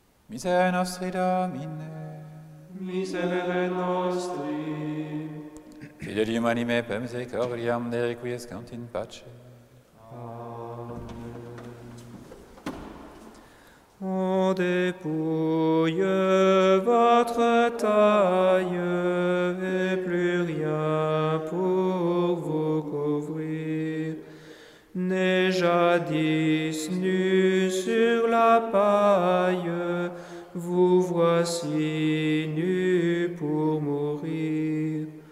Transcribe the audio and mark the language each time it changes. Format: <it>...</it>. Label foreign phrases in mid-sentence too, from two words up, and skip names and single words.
<la>Miserere nostri Domine. Miserere nostri. Fidelium anime per misericordiam ne requiescant in pace.</la> <fr>On dépouille votre taille et plus rien pour vous couvrir. Né jadis nu sur la paille, vous voici nu pour mourir.</fr>